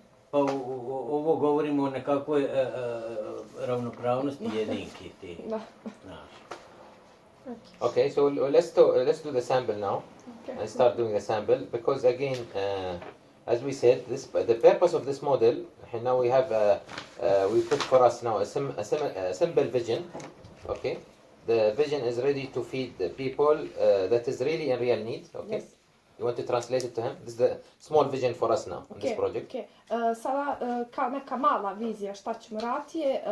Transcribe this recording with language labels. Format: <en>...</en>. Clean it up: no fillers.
<bs>Pa ovo govorimo o nekakvoj ravnopravnosti jedinki ti.</bs> <en>Okay, so let's do the sample now and start doing the sample, because again, as we said, the purpose of this model. Now we have we put for us now a simple vision. Okay, the vision is ready to feed the people that is really in real need. Okay. Yes. You want to translate it to him? This is the small vision for us now in this project. Okay.</en> <bs>Sada kao neka mala vizija šta ćemo raditi je...</bs>